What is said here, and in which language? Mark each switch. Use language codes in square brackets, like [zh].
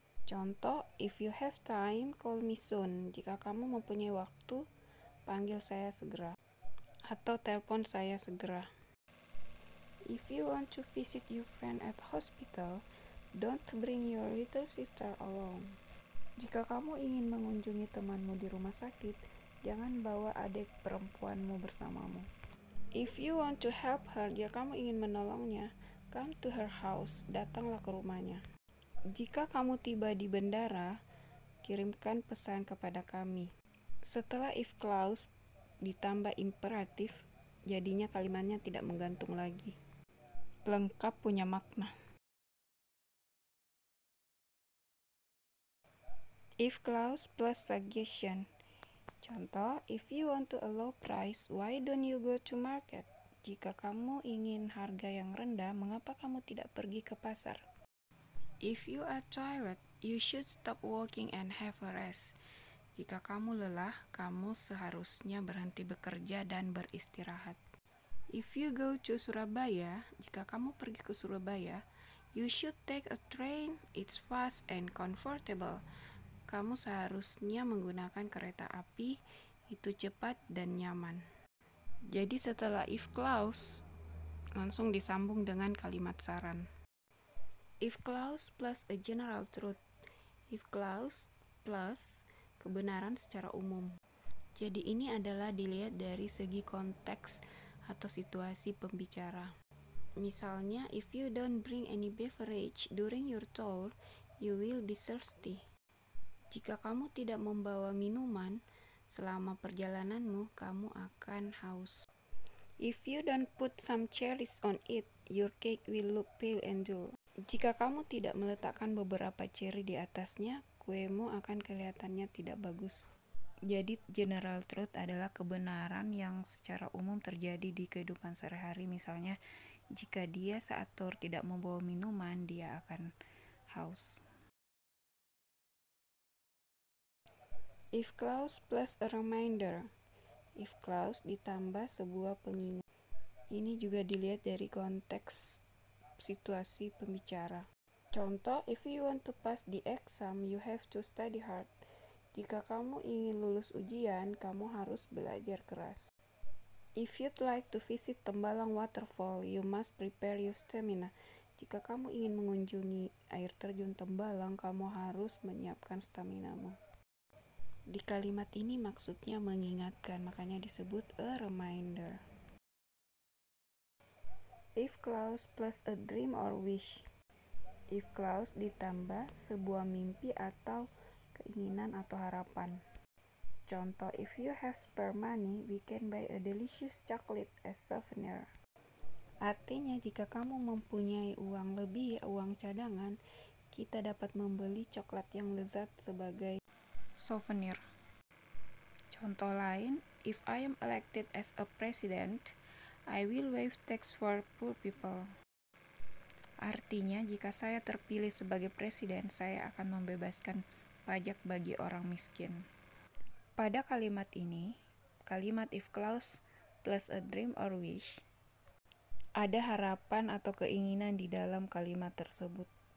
[id] Contoh, [en] if you have time, call me soon. [id] Jika kamu mempunyai waktu, panggil saya segera. Atau telepon saya segera. [en] If you want to visit your friend at hospital, don't bring your little sister along. [id] Jika kamu ingin mengunjungi temanmu di rumah sakit, jangan bawa adik perempuanmu bersamamu. [en] If you want to help her, [id] jika kamu ingin menolongnya, [en] come to her house, [id] datanglah ke rumahnya. Jika kamu tiba di bandara, kirimkan pesan kepada kami. Setelah if clause ditambah imperatif, jadinya kalimatnya tidak menggantung lagi. Lengkap punya makna. [en] If clause plus suggestion. Contoh, if you want to a low price, why don't you go to market? [id] Jika kamu ingin harga yang rendah, mengapa kamu tidak pergi ke pasar? [en] If you are tired, you should stop working and have a rest. [id] Jika kamu lelah, kamu seharusnya berhenti bekerja dan beristirahat. [en] If you go to Surabaya, [id] jika kamu pergi ke Surabaya, [en] you should take a train, it's fast and comfortable. [id] Kamu seharusnya menggunakan kereta api, itu cepat dan nyaman. Jadi setelah if clause, langsung disambung dengan kalimat saran. [en] If clause plus a general truth. If clause plus [id] kebenaran secara umum. Jadi ini adalah dilihat dari segi konteks atau situasi pembicara. [en] Misalnya, if you don't bring any beverage during your tour, you will be thirsty. [id] Jika kamu tidak membawa minuman selama perjalananmu, kamu akan haus. [en] If you don't put some cherries on it, your cake will look pale and dull. [id] Jika kamu tidak meletakkan beberapa cherry di atasnya, kuemu akan kelihatannya tidak bagus. Jadi general truth adalah kebenaran yang secara umum terjadi di kehidupan sehari-hari. Misalnya, jika dia saat tour tidak membawa minuman, dia akan haus. [en] If clause plus a reminder. If clause [id] ditambah sebuah pengingat. Ini juga dilihat dari konteks situasi pembicara. [en] Contoh, if you want to pass the exam, you have to study hard. [id] Jika kamu ingin lulus ujian, kamu harus belajar keras. [en] If you'd like to visit Tembalang Waterfall, you must prepare your stamina. [id] Jika kamu ingin mengunjungi air terjun Tembalang, kamu harus menyiapkan staminamu. Di kalimat ini maksudnya mengingatkan, makanya disebut a reminder. [en] If clause plus a dream or wish. If clause [id] ditambah sebuah mimpi atau keinginan atau harapan. [en] Contoh, if you have spare money, we can buy a delicious chocolate as souvenir. [id] Artinya, jika kamu mempunyai uang lebih, uang cadangan, kita dapat membeli coklat yang lezat sebagai souvenir. [en] Contoh lain, if I am elected as a president, I will waive tax for poor people. [id] Artinya, jika saya terpilih sebagai presiden, saya akan membebaskan pajak bagi orang miskin. Pada kalimat ini, kalimat if clause plus a dream or wish, ada harapan atau keinginan di dalam kalimat tersebut.